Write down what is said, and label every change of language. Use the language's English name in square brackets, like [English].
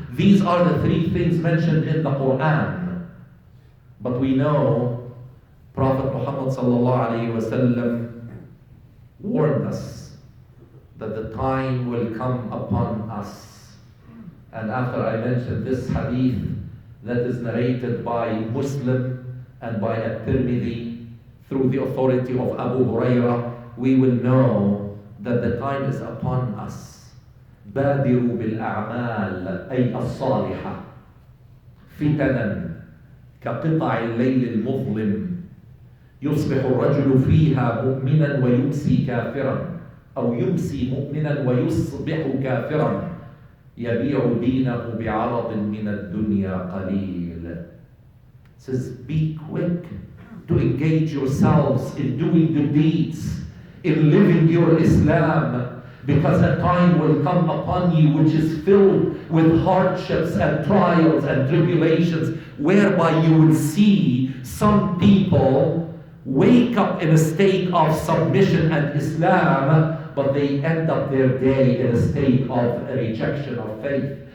[English] These are the 3 things mentioned in the Quran. But we know Prophet Muhammad sallallahu alayhi wa sallam warned us that the time will come upon us. And after I mentioned this hadith that is narrated by Muslim and by At-Tirmidhi through the authority of Abu Hurairah, we will know that the time is upon us. [Arabic] بادروا بالأعمال أي الصالحة فتنا كقطع الليل المظلم يصبح الرجل فيها مؤمنا ويمسي كافرا أو يمسي مؤمنا ويصبح كافرا يبيع دينه بعرض من الدنيا قليل. [English] It says, be quick to engage yourselves in doing good deeds, in living your Islam, because a time will come upon you which is filled with hardships and trials and tribulations, whereby you will see some people wake up in a state of submission and Islam, but they end up their day in a state of rejection of faith.